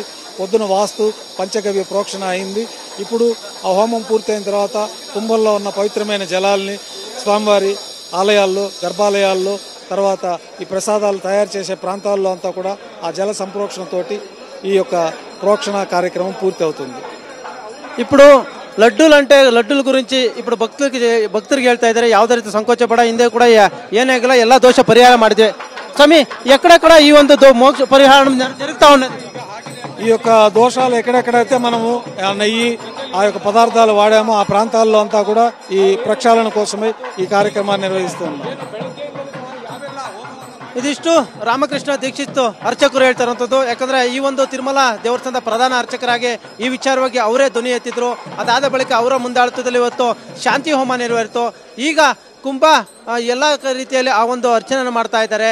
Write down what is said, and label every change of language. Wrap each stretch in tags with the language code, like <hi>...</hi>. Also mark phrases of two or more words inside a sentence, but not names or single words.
<te>పొద్దున వాస్తు పంచగవ్య ప్రోక్షణ అయింది. ఇప్పుడు ఆ హోమం పూర్తయిన తర్వాత కుంభంలో ఉన్న పవిత్రమైన జలాల్ని స్వామివారి ఆలయాల్లో, గర్భాలయాల్లో, తర్వాత ఈ ప్రసాదాలు తయారు చేసే ప్రాంతాల్లో అంతా కూడా ఆ జల సంప్రోక్షణతోటి ఈ యొక్క ప్రోక్షణ కార్యక్రమం పూర్తి అవుతుంది. ఇప్పుడు లడ్డుల గురించి ఇప్పుడు</te> <kn>ಭಕ್ತರಿಗೆ ಹೇಳ್ತಾ ಇದ್ದಾರೆ, ಯಾವುದೇ ರೀತಿ ಸಂಕೋಚ ಪಡ, ಹಿಂದೆ ಕೂಡ ಏನಾಗಲ್ಲ, ಎಲ್ಲ ದೋಷ ಪರಿಹಾರ ಮಾಡಿದೆ. ಸ್ವಾಮಿ,</kn> <te>ఎక్కడెక్కడ ఈ ಒಂದು మోక్ష పరిహారం జరుగుతా ఉన్నది? ఈ యొక్క దోషాలు ఎక్కడెక్కడైతే మనము నెయ్యి ఆ యొక్క పదార్థాలు వాడామో ఆ ప్రాంతాల్లో అంతా కూడా ఈ ప్రక్షాళన కోసమే ఈ కార్యక్రమాన్ని నిర్వహిస్తున్నాం.</te> <kn>ಇದಿಷ್ಟು ರಾಮಕೃಷ್ಣ ದೀಕ್ಷಿತ್ ಅರ್ಚಕರು ಹೇಳ್ತಾರಂಥದ್ದು. ಯಾಕಂದ್ರೆ ಈ ಒಂದು ತಿರುಮಲ ದೇವಸ್ಥಾನದ ಪ್ರಧಾನ ಅರ್ಚಕರಾಗಿ ಈ ವಿಚಾರವಾಗಿ ಅವರೇ ಧ್ವನಿ ಎತ್ತಿದ್ರು. ಅದಾದ ಬಳಿಕ ಅವರ ಮುಂದಾಳತ್ವದಲ್ಲಿ ಇವತ್ತು ಶಾಂತಿ ಹೋಮ ನೆರವೇರಿತು. ಈಗ ಕುಂಭ ಎಲ್ಲ ರೀತಿಯಲ್ಲಿ ಆ ಒಂದು ಅರ್ಚನೆ ಮಾಡ್ತಾ ಇದ್ದಾರೆ.</kn>